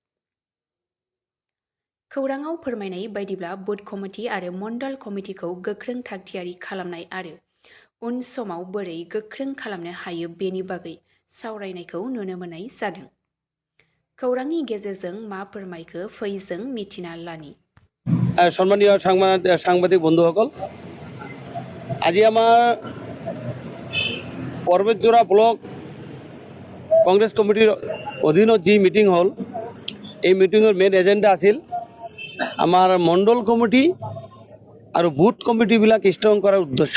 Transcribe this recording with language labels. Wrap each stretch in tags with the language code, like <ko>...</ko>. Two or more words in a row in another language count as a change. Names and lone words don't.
<brx>खौराङाव फोरमायनाय बायदिब्ला बुथ कमिटि आरो मण्डल कमिटिखौ गोख्रों थागथियारि खालामनाय आरो उन समाव बोरै गोख्रों खालामनो हायो बेनि बागै सावरायनायखौ नुनो मोननाय जादों। खौरांनि गेजेरजों मा फोरमायखो फै जों मिथिना लानि।</brx> <as>सम्मानीय সাংবাদিক বন্ধুসকল, আজি আমাৰ পৰ্বতজোৰা ব্লক কংগ্ৰেছ কমিটিৰ অধীনত যি মিটিং হ'ল, এই মিটিঙৰ</as> <en>main agenda</en> <as>আছিল আমাৰ মণ্ডল কমিটি আৰু বুথ কমিটিবিলাক ষ্ট্ৰং কৰাৰ উদ্দেশ্য।</as>